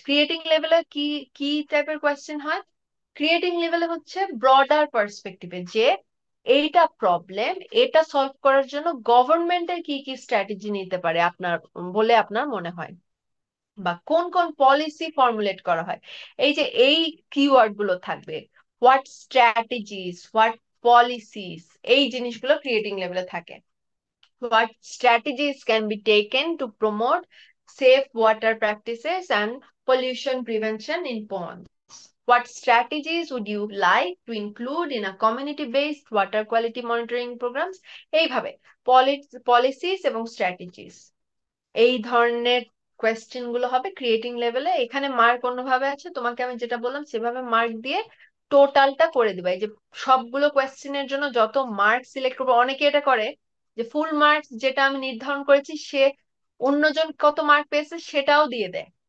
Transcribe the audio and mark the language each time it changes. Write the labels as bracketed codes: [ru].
[bn] Creating লেভেলে কি কি টাইপের কোয়েশ্চেন হয়? ক্রিয়েটিং লেভেলে হচ্ছে ব্রডার পার্সপেক্টিভে, যে এইটা প্রবলেম, এটা সলভ করার জন্য গভর্নমেন্টের কি কি স্ট্র্যাটেজি নিতে পারে আপনার বলে আপনার মনে হয়, বা কোন কোন পলিসি ফর্মুলেট করা হয়। এই যে এই কিওয়ার্ড গুলো থাকবে, হোয়াট স্ট্র্যাটেজিস, হোয়াট পলিসিস, এই জিনিসগুলো ক্রিয়েটিং লেভেলে থাকে। [en] What strategies can be taken to promote safe water practices and pollution prevention in ponds? What strategies would you like to include in a community-based water quality monitoring programs? [bn] এইভাবে policies এবং strategies, এই ধরনের question গুলো হবে creating লেভেলে। এখানে mark অন্যভাবে আছে, তোমাকে আমি যেটা বললাম সেভাবে মার্ক দিয়ে টোটালটা করে দিবা। এই যে সবগুলো কোয়েশ্চেনের জন্য যত মার্ক সিলেক্ট করবো, অনেকে এটা করে যে ফুল মার্কস যেটা আমি নির্ধারণ করেছি সে অন্যজন কত মার্ক পেয়েছে সেটাও দিয়ে দেয়,